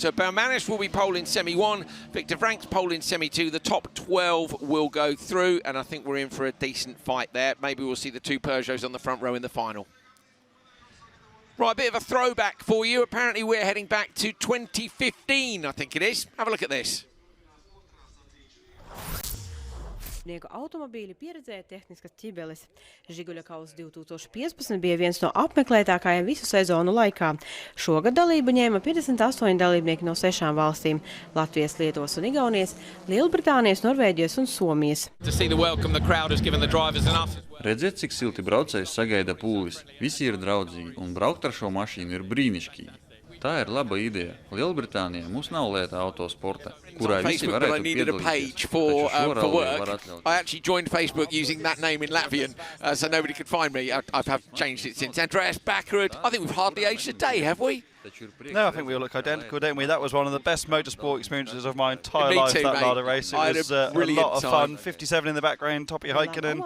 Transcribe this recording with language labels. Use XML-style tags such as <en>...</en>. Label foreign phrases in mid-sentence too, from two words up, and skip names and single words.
<en>So Valmanis will be pole in Semi-1, Victor Franks pole in Semi-2. The top 12 will go through, and I think we're in for a decent fight there. Maybe we'll see the two Peugeots on the front row in the final. Right, a bit of a throwback for you. Apparently we're heading back to 2015, I think it is. Have a look at this.</en> <lv>Automobīļu pieredzēja tehniskas ķibeles. Žiguļa kausa 2015 bija viens no apmeklētākajiem visu sezonu laikā. Šogad dalību ņēma 58 dalībnieki no 6 valstīm – Latvijas, Lietuvas un Igaunijas, Lielbritānijas, Norvēģijas un Somijas. Redziet, cik silti braucējs sagaida pūlis. Visi ir draudzīgi un braukt ar šo mašīnu ir brīnišķīgi. Tā ir laba ideja. Lielbritānijā mums nav lēta autosporta, kurā visi varētu piedalīties.</lv> <en>For work. I actually joined Facebook using that name in Latvian, so nobody could find me. I've changed it since. Andreas Backerud, I think we've hardly aged a day, have we? No, I think we all look identical, don't we? That was one of the best motorsport experiences of my entire life, too, that mate. Lada race. It was a lot of fun. 57 in the background, Topi Heikkinen.</en>